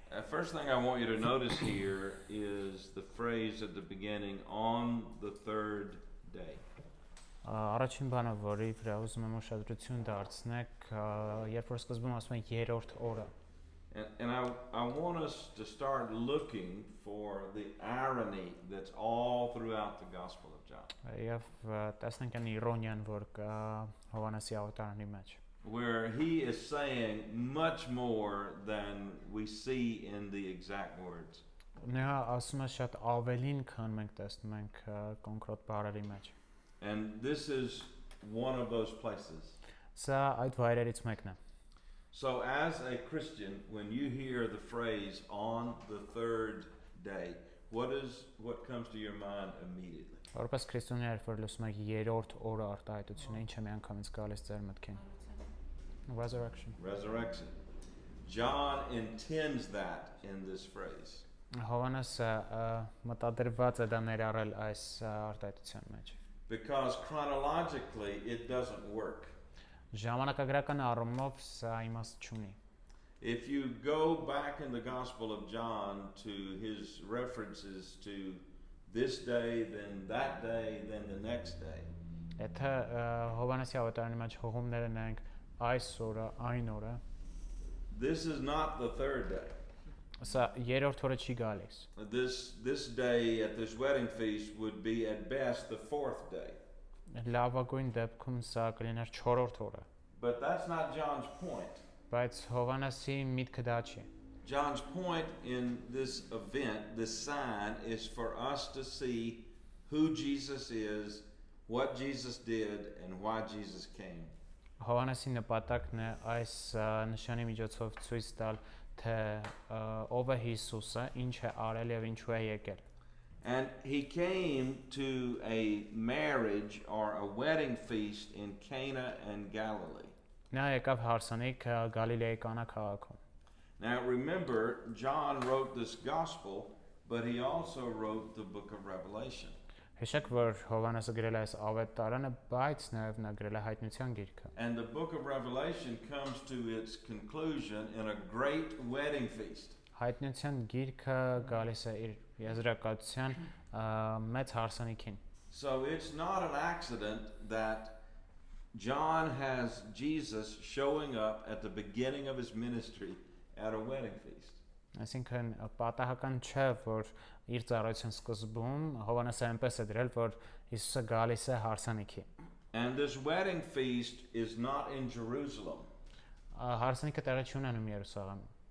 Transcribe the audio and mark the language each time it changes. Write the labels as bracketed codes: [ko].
[en] First thing I want you to notice here is the phrase at the beginning, on the third day. [hy] Առաջին բանը, որի վրա ուզում եմ ուշադրություն դարձնեք, երբ որ սկզբում ասում են երրորդ օրը։ [en] And I want us to start looking for the irony that's all throughout the Gospel of John. [hy] Եվ տեսնենք այն իրոնիան, որ կա Հովհաննեսի ավետարանի մեջ, [en] where he is saying much more than we see in the exact words. [hy] Նա ասում է շատ ավելին, քան մենք տեսնում ենք կոնկրետ բառերի մեջ։ [en] And this is one of those places. [hy] Սա այդ վայրերից մեկն է։ [en] So as a Christian, when you hear the phrase on the third day, what comes to your mind immediately? [hy] Որպես քրիստոնյա, երբ որ լսում եք երրորդ օրը արտահայտությունը, ինչ է միանգամից գալիս ձեր մտքին։ [en] Resurrection. John intends that in this phrase. [hy] Հովհաննեսը մտադրված է դա ներառել այս արտահայտության մեջ։ [en] Because chronologically it doesn't work. [hy] Ժամանակագրական առումով սա իմաստ չունի։ [en] If you go back in the Gospel of John to his references to this day, then that day, then the next day. [hy] Եթե Հովհաննեսի ավետարանի մեջ հողումները նայենք այս օրը, այն օրը, [en] this is not the third day. [hy] Սա երրորդ օրը չի գալիս։ [en] This day at this wedding feast would be at best the fourth day. [hy] Լավագույն դեպքում սա կլիներ 4-րդ օրը։ [en] But that's not John's point. [hy] Բայց Հովհաննեսի միտքը դա չի։ [en] John's point in this event, this sign, is for us to see who Jesus is, what Jesus did, and why Jesus came. [hy] Հովհաննեսի նպատակն է այս նշանի միջոցով ցույց տալ, թե ով է Հիսուսը, ինչ է արել եւ ինչու է եկել։ [en] And he came to a marriage or a wedding feast in Cana and Galilee. [hy] Նա եկավ հարսանիք Գալիլեի Կանա քաղաքում։ [en] Now remember, John wrote this gospel, but he also wrote the book of Revelation. [hy] Հիշեք, որ Հովհաննեսը գրել է այս ավետարանը, բայց նաև նա գրել է հայտնության գիրքը։ [en] And the book of Revelation comes to its conclusion in a great wedding feast. [hy] Հայտնության գիրքը գալիս է իր եզրակացության մեծ հարսանիքին։ [en] So it's not an accident that John has Jesus showing up at the beginning of his ministry at a wedding feast. [hy] Այսինքն պատահական չէ, որ իր ծառայության սկզբում Հովհաննեսը այնպես է դրել, որ Հիսուսը գալիս է հարսանիքի։ [en] And this wedding feast is not in Jerusalem. [hy] Հարսանիքը տեղի չունենում Երուսաղեմում։